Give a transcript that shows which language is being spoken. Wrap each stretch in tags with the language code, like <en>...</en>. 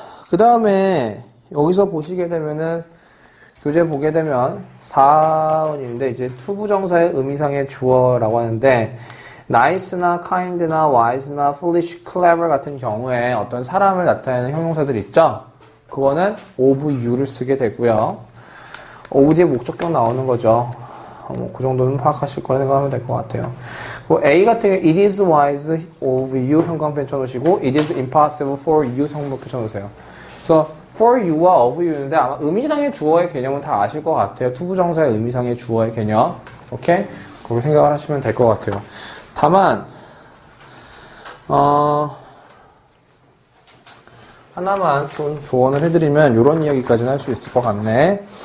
<ko>그 다음에 여기서 보시게 되면은 교재 보게 되면 4원인데 이제 투부정사의 의미상의 주어라고 하는데 nice나 kind나 wise나 foolish, clever 같은 경우에 어떤 사람을 나타내는 형용사들 있죠? 그거는 of you를 쓰게 되고요. of 뒤에 목적격 나오는 거죠. 그 정도는 파악하실 거라 생각하면 될 것 같아요. A 같은 경우</ko> <en>it is wise of you</en> <ko>형광펜 쳐놓으시고</ko> <en>it is impossible for you</en> <ko>성목표 쳐놓으세요. 그래서 for you와 of you인데 아마 의미상의 주어의 개념은 다 아실 것 같아요. 투부정사의 의미상의 주어의 개념. 오케이? 그렇게 생각을 하시면 될 것 같아요. 다만 하나만 좀 조언을 해드리면 이런 이야기까지는 할 수 있을 것 같네.</ko>